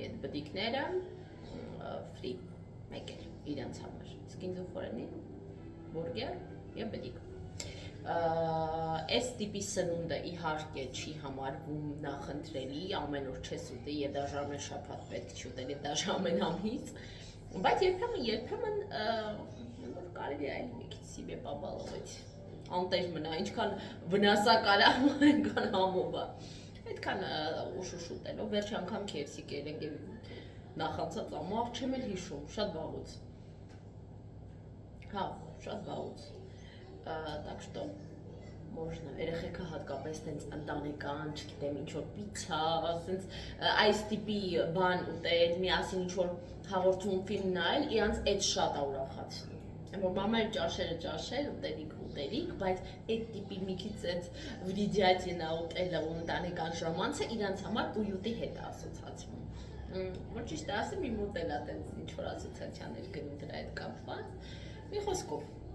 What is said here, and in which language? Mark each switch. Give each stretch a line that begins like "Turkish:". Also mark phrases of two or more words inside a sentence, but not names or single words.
Armenian: այդ բդիկները, ֆրի, մեկ էլ, իրանց համար։ Իսկ ինձ ու խորենի, բուրգեր և բդիկ։ Այս տիպի սնունդը իհարկե չի համարվում նախընտրելի, ամեն օր չես ուտի եւ դաժե ամեն շաբաթ պետք չի ուտել եւ դաժե ամեն ամիս, բայց երբեմն որ կարելի է այլ մի քիչ
Russian: себе побаловать,
Armenian: անտեր մնա, ինչքան վնասակար է, այնքան համով է, այդքան ուշ ուտելով, վերջի անգամ KFC կերենք եւ նախանցած ամառ չեմ էլ հիշում, շատ վաղուց, հա, շատ վաղուց,
Russian: так что можно,
Armenian: երեխեքը հատկապես տենց ընտանեկան, չգիտեմ, ինչ-որ պիցա, ասենց այս տիպի բան ուտել, միասին ինչ-որ հաղորդում ֆիլմ նայել, իրանց այդ շատ է ուրախացնում։ Որ մամայր ճաշել, ուտելիք, բայց այդ տիպի մի քիչ այդ վրիդյատինա ուտելը ու ընտանեկան ժամանցը իրանց համար ույուտի հետ է ասոցացվում։ Որ ճիշտ է ասեմ, իմ ուտել է տենց ինչ-որ ասոցիացիաներ գնում դրա հետ կապված։ Մի խոսքով